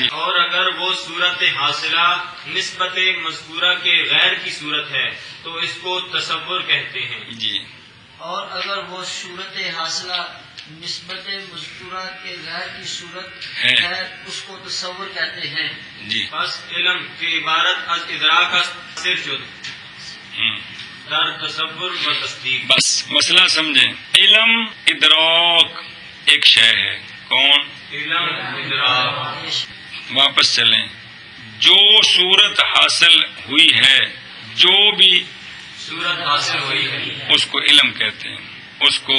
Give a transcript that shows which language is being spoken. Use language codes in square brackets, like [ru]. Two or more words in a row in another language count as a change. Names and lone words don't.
[ur] اور اگر وہ صورت حاصلہ نسبت مذکورہ کے غیر کی صورت ہے تو اس کو تصور کہتے ہیں. جی. اور اگر وہ صورت حاصلہ نسبت مذکورہ کے غیر کی صورت ہے اس کو تصور کہتے ہیں. جی. [fa] بس علم کی عبارت از ادراک است صرف شد در تصور و تصدیق. [ur] بس مسئلہ سمجھیں. علم ادراک ایک شے ہے. کون؟ علم ادراک. واپس چلیں. جو صورت حاصل ہوئی ہے، جو بھی صورت حاصل ہوئی ہے اس کو علم کہتے ہیں. اس کو